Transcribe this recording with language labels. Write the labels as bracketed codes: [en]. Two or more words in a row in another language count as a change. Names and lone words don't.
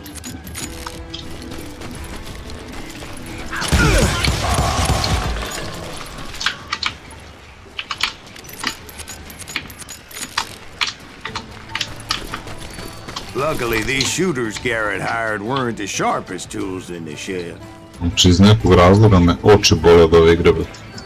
[en] Luckily, these shooters Garrett hired weren't the sharpest tools in the shed. [sr] Znači iz nekog razloga me oči bole od ove igre, brate.